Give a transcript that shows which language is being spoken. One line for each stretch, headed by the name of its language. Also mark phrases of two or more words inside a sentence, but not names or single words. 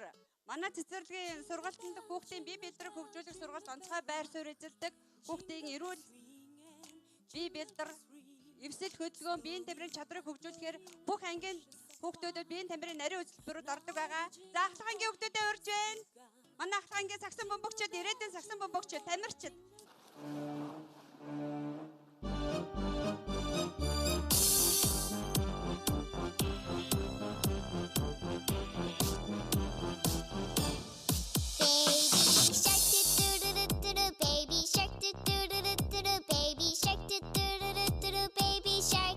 Mongolian: Манай цэцэрлэгийн сургалтанд хүүхдийн бие биедрийг хөгжүүлэх сургалт онцгой байр суурь эзэлдэг. Хүүхдийн эрүүл бие биедар эвсэл хөдөлгөөн биеийн тамирын чадрыг хөгжүүлэхээр бүх ангийн хүүхдүүдэд биеийн тамирын нарийн үзүүлбэрүүд ордог байгаа. За ахлах ангийн хүүхдүүдэд урьж байна. Манай ахлах ангийн сагсан бөмбөгчд, ирээдүйн сагсан бөмбөгчд, тамирчид.
English: Baby shark do do do do do do, baby shark do do do do do do, baby shark.